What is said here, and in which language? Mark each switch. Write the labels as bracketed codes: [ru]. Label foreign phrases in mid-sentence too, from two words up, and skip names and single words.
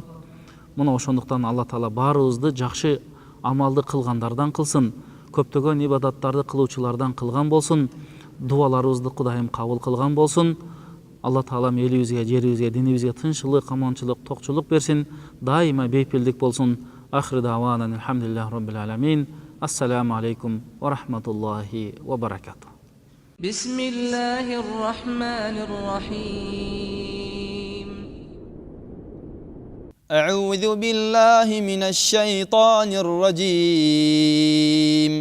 [ky] Мына ошондуктан Алла Таала баарыбызды жакшы амалды кылгандардан кылсын, көптөгөн ибадаттарды кылуучулардан кылган болсун, дуаларыбызды Кудайым кабыл кылган болсун. Алла Таала элибизге, жерибизге, динибизге тынччылык, аманчылык, токчулук берсин, дайыма бейпилдик болсун. [ar] آخر دعوانا الحمد لله رب العالمين. السلام عليكم ورحمة الله وبركاته. بسم الله الرحمن الرحيم. أعوذ بالله من الشيطان الرجيم.